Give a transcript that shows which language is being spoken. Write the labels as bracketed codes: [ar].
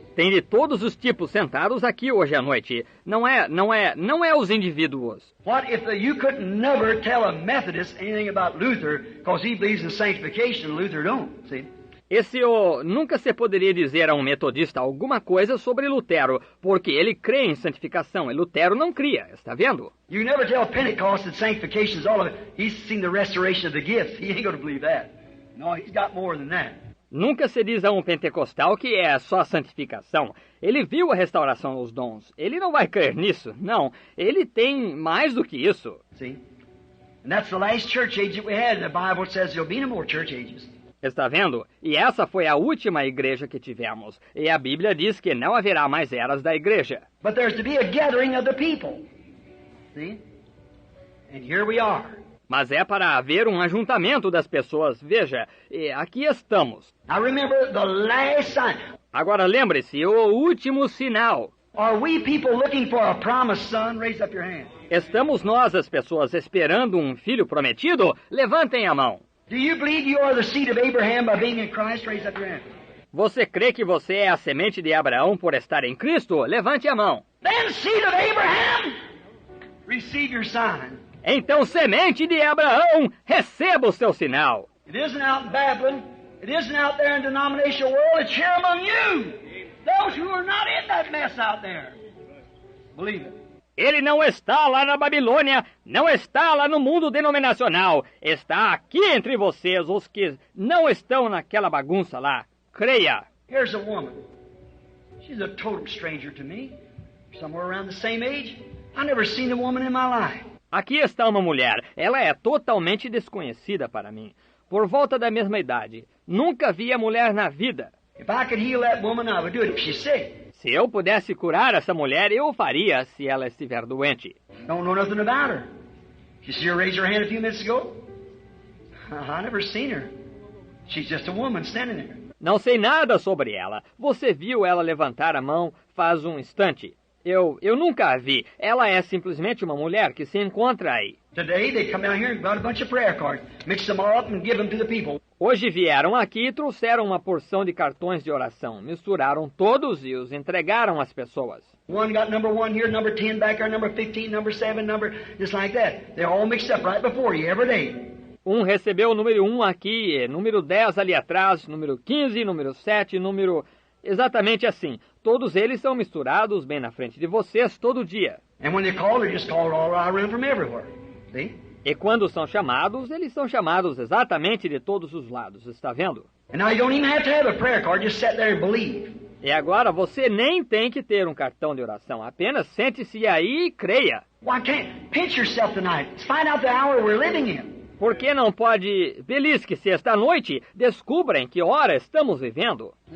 [pt] Tem de todos os tipos sentados aqui hoje à noite. Não é os indivíduos. [en] What if you could never tell a Methodist anything about Luther because he believes in sanctification and Luther don't, see? [pt] Nunca se poderia dizer a um metodista alguma coisa sobre Lutero, porque ele crê em santificação e Lutero não cria, está vendo? [en] You never tell Pentecost that sanctification is all of it. He's seen the restoration of the gifts. He ain't going to believe that. No, he's got more than that. [pt] Nunca se diz a um pentecostal que é só santificação. Ele viu a restauração dos dons. Ele não vai crer nisso. Não, ele tem mais do que isso. [en] See? And that's the last church age that we had. The Bible says there'll be no more church ages. [pt] Está vendo? E essa foi a última igreja que tivemos. E a Bíblia diz que não haverá mais eras da igreja. [en] But there's to be a gathering of the people. See? And here we are. [pt] Mas é para haver um ajuntamento das pessoas. Veja, e aqui estamos. [en] Now remember the last sign. [pt] Agora lembre-se, o último sinal. [en] Are we people looking for a promised son? Raise up your hand. [pt] Estamos nós, as pessoas, esperando um filho prometido? Levantem a mão. [en] Do you believe you are the seed of Abraham by being in Christ? Raise up your hand. [pt] Você crê que você é a semente de Abraão por estar em Cristo? Levante a mão. [en] Then seed of Abraham, receive your sign. [pt] Então, semente de Abraão, receba o seu sinal. [en] It isn't out in Babylon. It isn't out there in the denominational world. It's here among you. Those who are not in that mess out there. Believe it. [pt] Ele não está lá na Babilônia, não está lá no mundo denominacional. Está aqui entre vocês, os que não estão naquela bagunça lá. Creia. [en] Here's a woman. She's a total stranger to me. Somewhere around the same age. I've never seen a woman in my life. [pt] Aqui está uma mulher. Ela é totalmente desconhecida para mim. Por volta da mesma idade. Nunca vi a mulher na vida. [en] If I could heal that woman, I would do it if she's sick. [pt] Se eu pudesse curar essa mulher, eu o faria se ela estiver doente. [en] Don't know nothing about her. Did you see her raise her hand a few minutes ago? I never seen her. She's just a woman standing there. [pt] Não sei nada sobre ela. Você viu ela levantar a mão faz um instante. Eu nunca a vi. Ela é simplesmente uma mulher que se encontra aí. [en] Today they come down here and brought a bunch of prayer cards, mixed them all up and give them to the people. [pt] Hoje vieram aqui e trouxeram uma porção de cartões de oração. Misturaram todos e os entregaram às pessoas. [en] One got number 1 here, number 10 back there, number 15, number 7, number just like that. They're all mixed up right before you every day. [pt] Um recebeu o número 1 aqui, número 10 ali atrás, número 15, número 7, número... Exatamente assim. Todos eles são misturados bem na frente de vocês todo dia. [en] And when they call, they just call all around from everywhere. See? [pt] E quando são chamados, eles são chamados exatamente de todos os lados, está vendo? [en] And now you don't even have to have a prayer card, just sit there and believe. [pt] E agora você nem tem que ter um cartão de oração, apenas sente-se aí e creia. [en] Why can't pinch yourself tonight? Let's find out the hour we're living in. [pt] Por que não pode belisque-se esta noite? Descubra em que hora estamos vivendo.